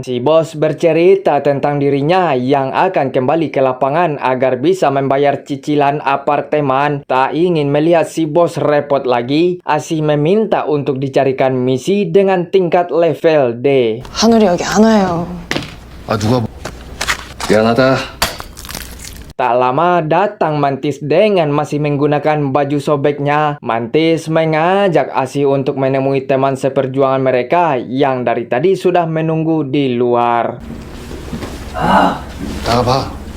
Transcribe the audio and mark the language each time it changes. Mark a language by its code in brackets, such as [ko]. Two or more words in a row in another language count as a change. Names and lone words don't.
[id] Si Bos bercerita tentang dirinya yang akan kembali ke lapangan agar bisa membayar cicilan apartemen. Tak ingin melihat si Bos repot lagi, Asih meminta untuk dicarikan misi dengan tingkat level D. [ko] 하늘이 여기 안 와요. 아 누가 미안하다. [id] Tak lama datang Mantis dengan masih menggunakan baju sobeknya. Mantis mengajak Asih untuk menemui teman seperjuangan mereka yang dari tadi sudah menunggu di luar. [ko] 나가봐.